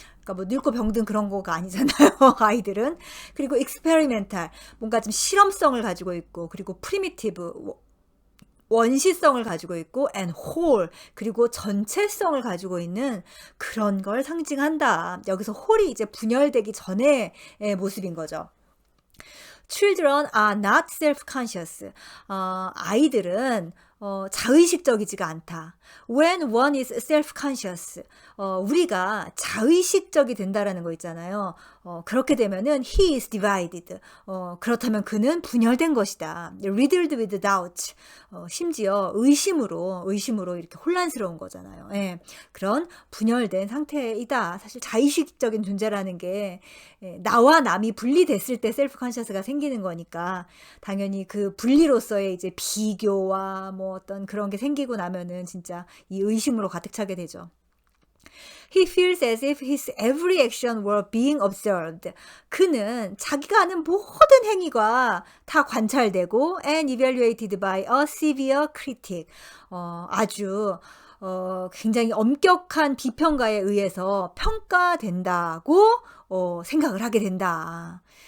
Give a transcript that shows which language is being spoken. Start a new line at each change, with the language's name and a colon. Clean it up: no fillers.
Korean: 그러니까 뭐 늙고 병든 그런 거가 아니잖아요. 아이들은. 그리고 experimental, 뭔가 좀 실험성을 가지고 있고, 그리고 primitive, 원시성을 가지고 있고, and whole, 그리고 전체성을 가지고 있는 그런 걸 상징한다. 여기서 whole이 이제 분열되기 전의 모습인 거죠.
English: Children are not self-conscious.
Korean: 아이들은 자의식적이지가 않다.
English: When one is self-conscious,
Korean: 우리가 자의식적이 된다라는 거 있잖아요. 그렇게 되면은
English: he is divided.
Korean: 그렇다면 그는 분열된 것이다.
English: riddled with doubt.
Korean: 심지어 의심으로 이렇게 혼란스러운 거잖아요. 그런 분열된 상태이다. 사실 자의식적인 존재라는 게 나와 남이 분리됐을 때 셀프-컨셔스가 생기는 거니까 당연히 그 분리로서의 이제 비교와 뭐 어떤 그런 게 생기고 나면은 진짜 이 의심으로 가득 차게 되죠.
English: He feels as if his every action were being observed.
Korean: 그는 자기가 하는 모든 행위가 다 관찰되고
English: and evaluated by a severe critic.
Korean: 아주 굉장히 엄격한 비평가에 의해서 평가된다고 생각을 하게 된다.